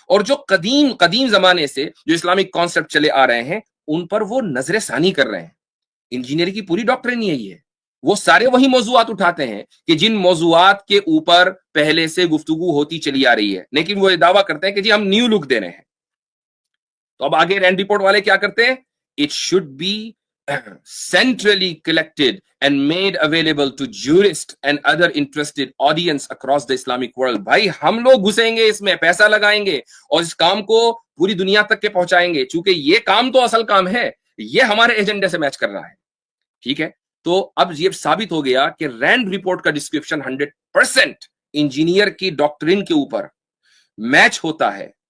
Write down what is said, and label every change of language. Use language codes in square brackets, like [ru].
[ur] اور جو قدیم زمانے سے جو اسلامک کانسیپٹ چلے آ رہے ہیں ان پر وہ نظر ثانی کر رہے ہیں. انجینئر کی پوری ڈاکٹرن یہی ہے، وہ سارے وہی موضوعات اٹھاتے ہیں کہ جن موضوعات کے اوپر پہلے سے گفتگو ہوتی چلی آ رہی ہے، لیکن وہ یہ دعویٰ کرتے ہیں کہ جی ہم نیو لک دے رہے ہیں. تو اب آگے رینڈ رپورٹ والے کیا کرتے ہیں؟ [en] It should be centrally collected and made available to jurists and other interested audience across the Islamic world. [ur] بھائی ہم لوگ گھسیں گے اس میں، پیسہ لگائیں گے اور اس کام کو پوری دنیا تک کے پہنچائیں گے، چونکہ یہ کام تو اصل کام ہے، یہ ہمارے ایجنڈے سے میچ کر رہا ہے. ٹھیک ہے، تو اب یہ ثابت ہو گیا کہ رینڈ رپورٹ کا ڈسکرپشن 100% انجینئر کی ڈاکٹرن کے اوپر میچ ہوتا ہے.